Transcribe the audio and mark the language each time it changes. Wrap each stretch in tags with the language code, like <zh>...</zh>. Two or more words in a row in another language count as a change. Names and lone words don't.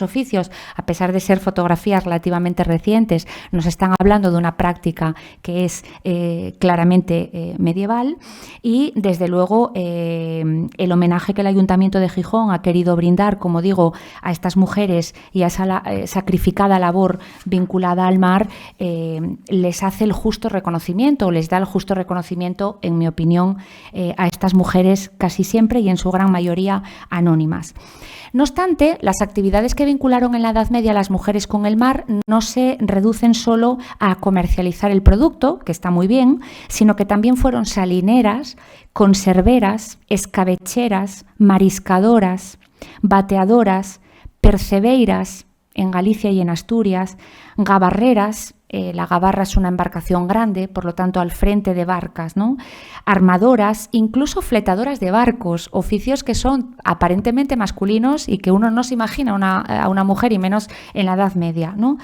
<es>oficios, a pesar de ser fotografías relativamente recientes, nos están hablando de una práctica que es claramente medieval, y desde luego el homenaje que el Ayuntamiento de Gijón ha querido brindar, como digo, a estas mujeres y a esa sacrificada labor vinculada al mar, les hace el justo reconocimiento, les da el justo reconocimiento, en mi opinión, a estas mujeres casi siempre y en su gran mayoría anónimas. No obstante, las actividades que vincularon en la Edad Media a las mujeres con el mar no se reducen solo a comercializar el producto, que está muy bien, sino que también fueron salineras, conserveras, escabecheras, mariscadoras, bateadoras, percebeiras en Galicia y en Asturias, gabarreras, la gabarra es una embarcación grande, por lo tanto al frente de barcas, ¿no? Armadoras, incluso fletadoras de barcos, oficios que son aparentemente masculinos y que uno no se imagina a una mujer, y menos en la Edad Media, ¿no?</es>